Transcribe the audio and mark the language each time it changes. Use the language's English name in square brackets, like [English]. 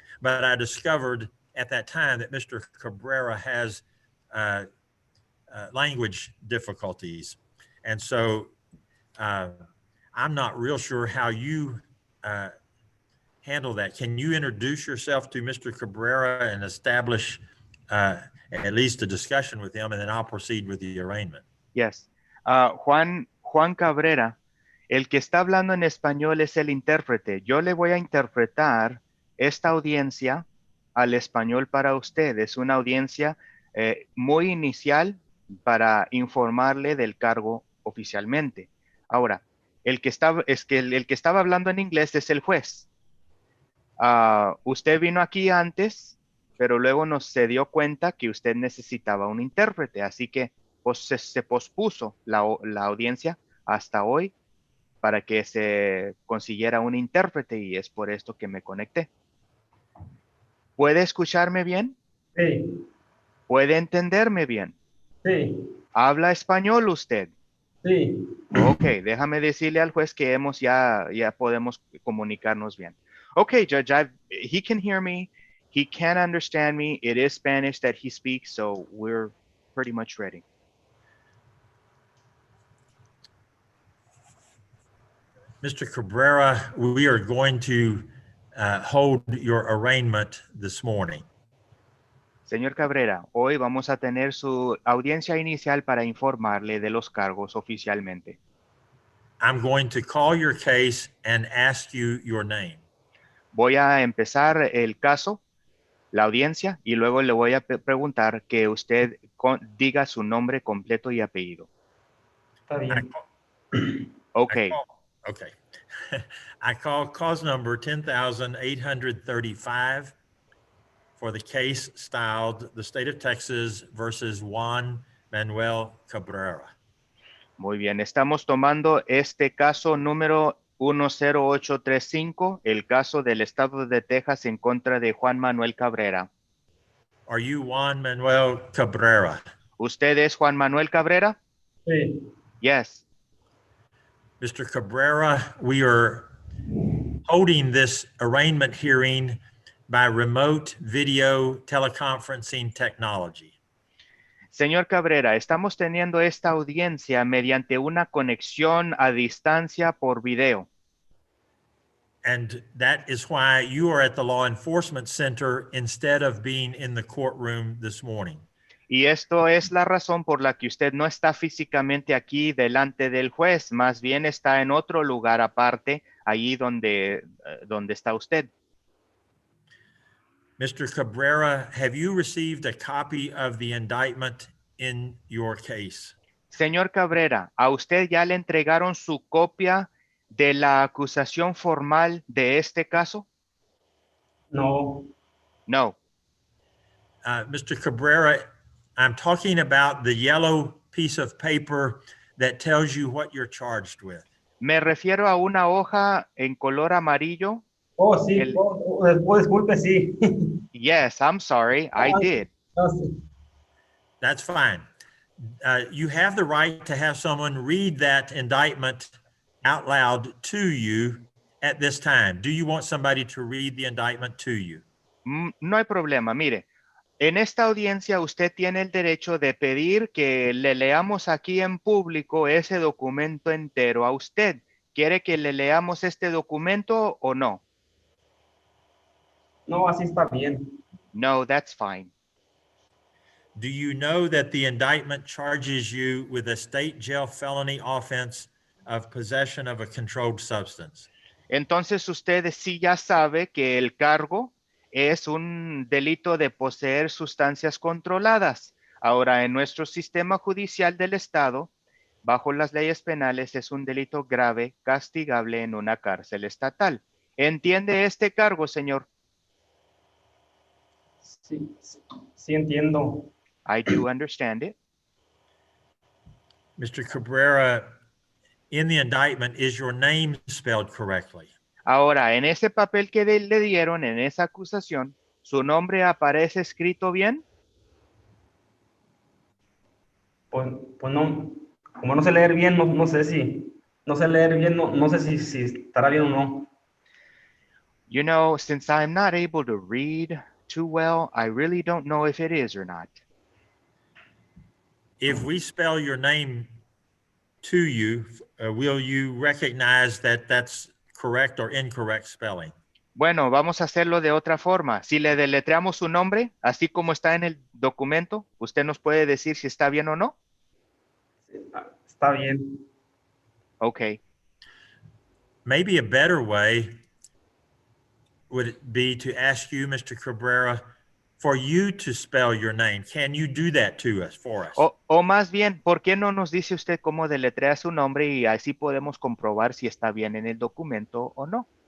[English] But I discovered at that time that Mr. Cabrera has language difficulties. And so I'm not real sure how you handle that. Can you introduce yourself to Mr. Cabrera and establish at least a discussion with him, and then I'll proceed with the arraignment? Yes. [Spanish] Juan Cabrera, el que está hablando en español es el intérprete. Yo le voy a interpretar esta audiencia al español para usted. Es una audiencia muy inicial para informarle del cargo oficialmente. Ahora, el que estaba hablando en inglés es el juez. Usted vino aquí antes, pero luego se dio cuenta que usted necesitaba un intérprete, así que se pospuso la audiencia hasta hoy para que se consiguiera un intérprete, y es por esto que me conecté. ¿Puede escucharme bien? Sí, ¿Puede entenderme bien? sí, ¿Habla español usted? sí. Ok, déjame decirle al juez que ya podemos comunicarnos bien. [English] Okay, Judge, he can hear me. He can understand me. It is Spanish that he speaks, so we're pretty much ready. Mr. Cabrera, we are going to hold your arraignment this morning. [Spanish] Señor Cabrera, hoy vamos a tener su audiencia inicial para informarle de los cargos oficialmente. [English] I'm going to call your case and ask you your name. [Spanish] Voy a empezar el caso, la audiencia, y luego le voy a preguntar que usted diga su nombre completo y apellido. Está bien. [English] Okay. Okay. I call cause number 10,835 for the case styled the state of Texas versus Juan Manuel Cabrera. [Spanish] Muy bien, estamos tomando este caso número 10835, el caso del estado de Texas en contra de Juan Manuel Cabrera. [English] Are you Juan Manuel Cabrera? [Spanish] ¿Usted es Juan Manuel Cabrera? Sí. [English] Yes. Mr. Cabrera, we are holding this arraignment hearing by remote video teleconferencing technology. [Spanish] Señor Cabrera, estamos teniendo esta audiencia mediante una conexión a distancia por video. [English] And that is why you are at the Law Enforcement Center instead of being in the courtroom this morning. [Spanish] Y esto es la razón por la que usted no está físicamente aquí delante del juez, más bien está en otro lugar aparte, allí donde está usted. [English] Mr. Cabrera, have you received a copy of the indictment in your case? [Spanish] Señor Cabrera, ¿a usted ya le entregaron su copia de la acusación formal de este caso? No. [English] No. Mr. Cabrera, I'm talking about the yellow piece of paper that tells you what you're charged with. [Spanish] Me refiero a una hoja en color amarillo. Oh, sí. Disculpe, sí. [English] Yes, I'm sorry, I did. That's fine. You have the right to have someone read that indictment out loud to you at this time. Do you want somebody to read the indictment to you? [Spanish] No hay problema. Mire, en esta audiencia usted tiene el derecho de pedir que le leamos aquí en público ese documento entero a usted. ¿Quiere que le leamos este documento o no? No, así está bien. [English] No, that's fine. Do you know that the indictment charges you with a state jail felony offense of possession of a controlled substance? [Spanish] Entonces usted sí ya sabe que el cargo es un delito de poseer sustancias controladas. Ahora, en nuestro sistema judicial del Estado, bajo las leyes penales, es un delito grave, castigable en una cárcel estatal. ¿Entiende este cargo, señor? Sí entiendo. [English] I do understand it. Mr. Cabrera, in the indictment, is your name spelled correctly? [Spanish] Ahora, en ese papel que le dieron, en esa acusación, ¿su nombre aparece escrito bien? Pues no, como no sé leer bien, no sé si, no sé leer bien, no sé si estará bien o no. [English] You know, since I'm not able to read too well, I really don't know if it is or not. If we spell your name to you, will you recognize that that's correct or incorrect spelling? [Spanish] Bueno, vamos a hacerlo de otra forma. Si le deletreamos su nombre, así como está en el documento, ¿usted nos puede decir si está bien o no? Está bien. [English] Okay. Maybe a better way would it be to ask you, Mr. Cabrera, for you to spell your name. Can you do that to us, for us? [Spanish] O más bien, ¿por qué no nos dice usted cómo deletrea su nombre y así podemos comprobar si está bien en el documento o no?